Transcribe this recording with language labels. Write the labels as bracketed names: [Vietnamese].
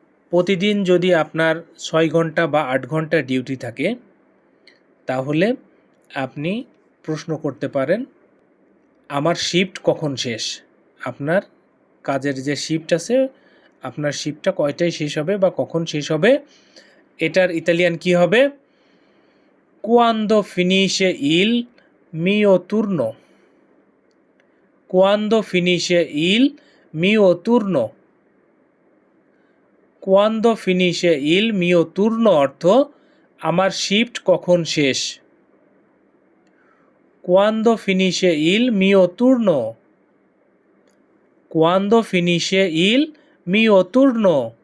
[Bangla] প্রতিদিন যদি আপনার 6 ঘন্টা বা 8 ঘন্টা ডিউটি থাকে তাহলে আপনি প্রশ্ন করতে পারেন আমার শিফট কখন শেষ? আপনার কাজের যে শিফট আছে, আপনার শিফটটা কয়টায় শেষ হবে বা কখন শেষ হবে, এটার ইতালিয়ান কি হবে? [Italian] Quando finisce il mio turno? Quando finisce il mio turno? Quando finisce il mio turno [Bangla] অর্থ আমার শিফট কখন শেষ? [Italian] Quando finisce il mio turno? Quando finisce il mio turno?